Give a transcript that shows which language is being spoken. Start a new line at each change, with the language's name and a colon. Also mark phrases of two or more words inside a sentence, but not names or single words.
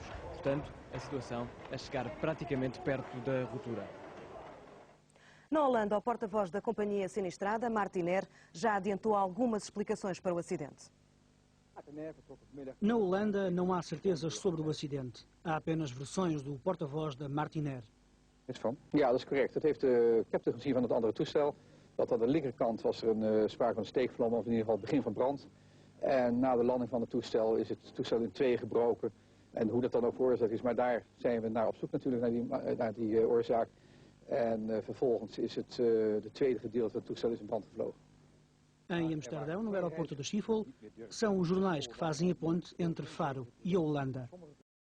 Portuguese: Portanto, a situação a chegar praticamente perto da ruptura. Na Holanda, o porta-voz da companhia sinistrada, Martinair, já adiantou algumas explicações para o acidente. Na Holanda não há certezas sobre o acidente. Há apenas versões do porta-voz da Martinair.
Dutch: Ja, dat is correct. Ik heb het gezien van het andere toestel. Dat aan de linkerkant was er sprake van een steekvlam, of in ieder geval het begin van brand. En na de landing van het toestel is het toestel in tweeën gebroken. En hoe dat dan ook veroorzaakt is, maar daar zijn we naar op zoek natuurlijk, naar die oorzaak. En vervolgens is het tweede gedeelte van het toestel is in brand gevlogen.
Portuguese: Em Amsterdão, no aeroporto de Schiphol, são os jornais que fazem a ponte entre Faro e a Holanda.